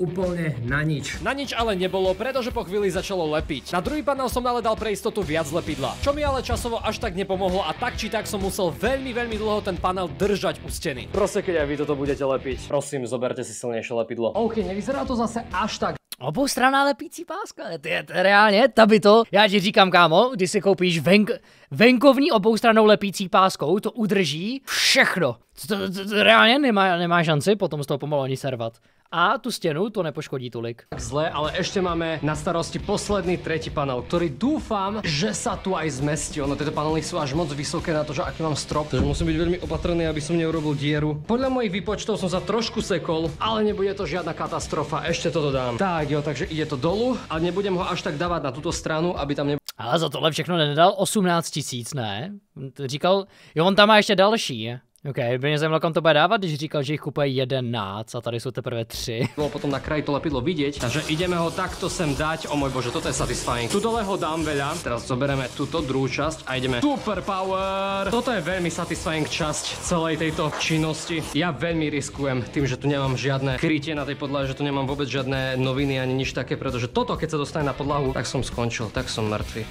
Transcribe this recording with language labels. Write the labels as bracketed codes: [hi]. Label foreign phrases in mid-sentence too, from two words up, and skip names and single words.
[sk] Úplne na nič. Na nič ale nebolo, pretože po chvíli začalo lepiť. Na druhý panel som ale dal pre istotu viac lepidla, čo mi ale časovo až tak nepomohlo a tak či tak som musel veľmi dlho ten panel držať u steny. Proste keď aj vy toto budete lepiť, prosím, zoberte si silnejšie lepidlo. OK, nevyzerá to zase až tak. [cs] Oboustranná lepící páska, reálně, tabito. Já ti říkám, kámo, když si koupíš venkovní oboustrannou lepící páskou, to udrží všechno. To reálně nemá šanci potom z toho pomalu ani servat. A tu stenu to nepoškodí tolik. [sk] Tak zle, ale ešte máme na starosti posledný tretí panel, ktorý dúfam, že sa tu aj zmestí. Ono, tieto panely sú až moc vysoké na to, že aký mám strop, takže musím byť veľmi opatrný, aby som neurobil dieru. Podľa mojich výpočtov som sa trošku sekol, ale nebude to žiadna katastrofa, ešte to dodám. Tak jo, takže ide to dolu, ale nebudem ho až tak dávať na túto stranu, aby tam nebolo. [cs] Ale za tohle všechno nedal 18 000, ne? Říkal, jo, on tam má ještě další. OK, by mě zajímalo, kam to bude dávat, když říkal, že jich kupuje 11 a tady jsou teprve 3. [sk] Bolo potom na kraji to lepidlo vidieť, takže ideme ho takto sem dať. O môj bože, toto je satisfying. Tu dole ho dám veľa. Teraz zoberieme túto druhú časť a ideme [en] super power. [sk] Toto je veľmi satisfying časť celej tejto činnosti. Ja veľmi riskujem tým, že tu nemám žiadne krytie na tej podlahe, že tu nemám vôbec žiadne noviny ani nič také, pretože toto keď sa dostane na podlahu, tak som skončil, tak som mŕtvy.